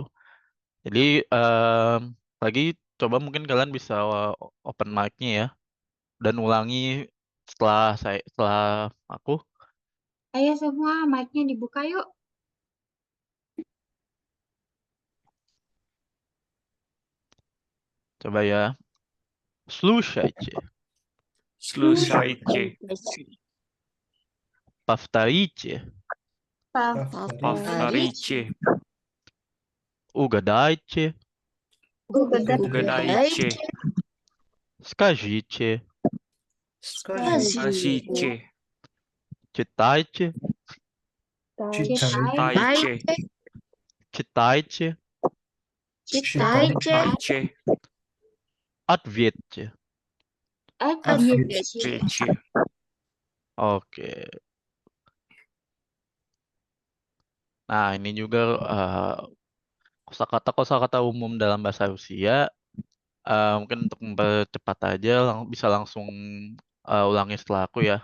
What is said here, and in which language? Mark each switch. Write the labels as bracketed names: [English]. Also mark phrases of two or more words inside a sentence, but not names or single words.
[Indonesian] Jadi lagi coba mungkin kalian bisa [English] open mic- [Indonesian] nya ya dan ulangi setelah aku. Ayo semua, mic-nya dibuka yuk. Coba ya. [Russian] Слушайте, Слушайте, повторите, повторите, угадайте, угадайте, скажите, скажите, читайте, читайте, читайте, читайте, ответьте. ответьте. [Indonesian] Oke. Nah, ini juga kosakata umum dalam bahasa Rusia. Mungkin untuk mempercepat aja, bisa langsung ulangi setelah aku ya.